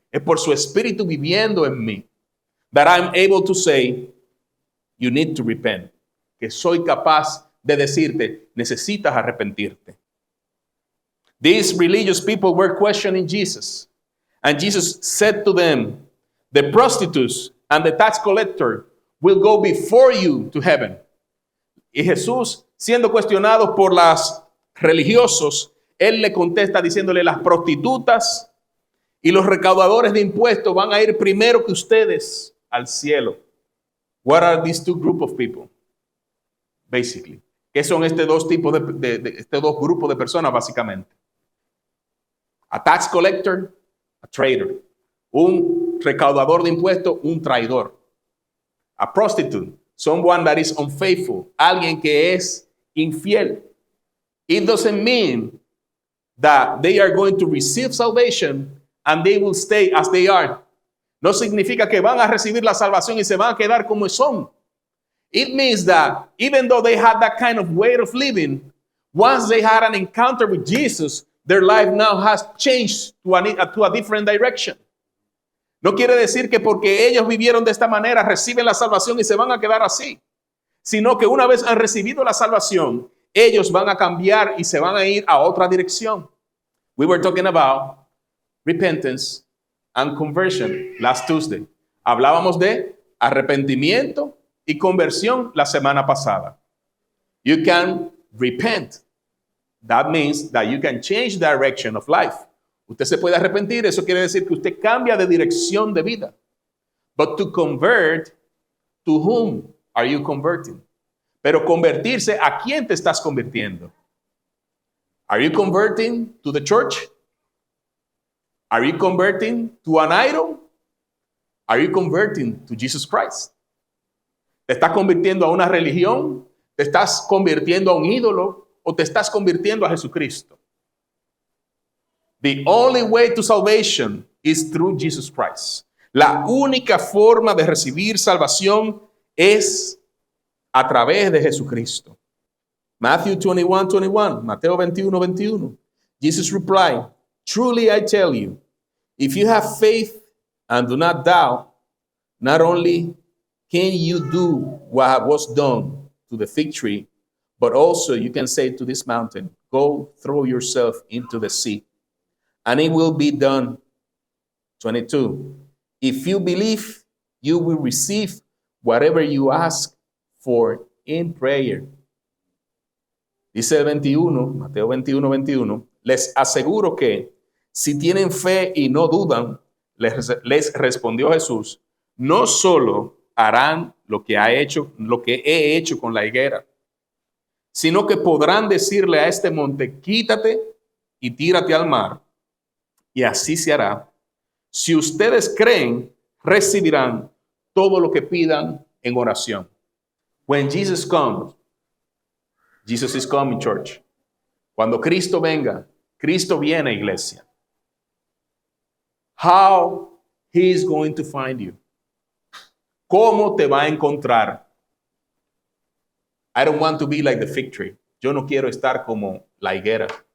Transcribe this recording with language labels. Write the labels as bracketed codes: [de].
[es] Es por su Espíritu viviendo en mí. [en] That I'm able to say, you need to repent. [es] Que soy capaz de decirte, necesitas arrepentirte. [en] These religious people were questioning Jesus. And Jesus said to them, the prostitutes and the tax collector will go before you to heaven. [es] Y Jesús, siendo cuestionado por los religiosos, Él le contesta diciéndole, las prostitutas y los recaudadores de impuestos van a ir primero que ustedes al cielo. [en] What are these two groups of people? Basically. [es] ¿Qué son estos dos tipos estos dos grupos de personas básicamente? [en] A tax collector, a traitor. [es] Un recaudador de impuestos, un traidor. [en] A prostitute, someone that is unfaithful, [es] alguien que es infiel. [en] It doesn't mean that they are going to receive salvation and they will stay as they are. [es] No significa que van a recibir la salvación y se van a quedar como son. [en] It means that even though they had that kind of way of living, once they had an encounter with Jesus, their life now has changed to a different direction. [es] No quiere decir que porque ellos vivieron de esta manera reciben la salvación y se van a quedar así, sino que una vez han recibido la salvación, ellos van a cambiar y se van a ir a otra dirección. [en] We were talking about repentance and conversion last Tuesday. [es] Hablábamos de arrepentimiento y conversión la semana pasada. [en] You can repent. That means that you can change direction of life. [es] Usted se puede arrepentir, eso quiere decir que usted cambia de dirección de vida. [en] But to convert, to whom are you converting? [es] Pero convertirse, ¿a quién te estás convirtiendo? [en] Are you converting to the church? Are you converting to an idol? Are you converting to Jesus Christ? [es] ¿Te estás convirtiendo a una religión? ¿Te estás convirtiendo a un ídolo? ¿O te estás convirtiendo a Jesucristo? [en] The only way to salvation is through Jesus Christ. [es] La única forma de recibir salvación es a través de Jesucristo. [en] Matthew 21:21, Mateo 21:21. Jesus replied, "Truly I tell you, if you have faith and do not doubt, not only can you do what was done to the fig tree, but also you can say to this mountain, go throw yourself into the sea, and it will be done." 22. If you believe, you will receive whatever you ask for in prayer. [es] Dice el 21, Mateo 21:21, les aseguro que si tienen fe y no dudan, les respondió Jesús, no solo harán lo que he hecho con la higuera, sino que podrán decirle a este monte, quítate y tírate al mar, y así se hará. Si ustedes creen, recibirán todo lo que pidan en oración. [en] When Jesus comes, Jesus is coming, church. [es] Cuando Cristo venga, Cristo viene, iglesia. [en] How he is going to find you. [es] ¿Cómo te va a encontrar? [en] I don't want to be like the fig tree. [es] Yo no quiero estar como la higuera.